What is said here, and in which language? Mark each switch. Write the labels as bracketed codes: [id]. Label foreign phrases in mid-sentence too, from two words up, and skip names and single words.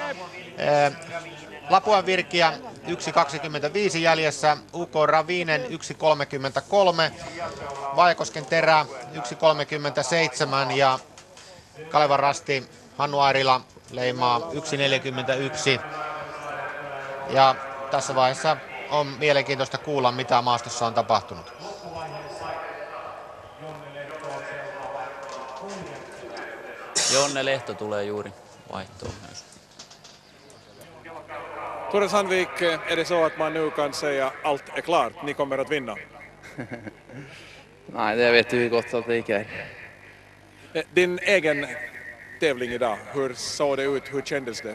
[fi] Lapuan Virkiä 1.25 jäljessä, UK Ravinen 1.33, Vajakosken Terä 1.37 ja Kalevan Rasti Hannu Airila leimaa 1.41. Ja tässä vaiheessa on mielenkiintoista kuulla, mitä maastossa on tapahtunut. Jonne Lehto tulee juuri vaihtoon myös. [sv] Ture Sandvik, är det så att man nu kan säga allt är klart, ni kommer att vinna? Nej, det vet vi gott att det inte är. Din egen tävling idag, hur såg det ut, hur kändes det?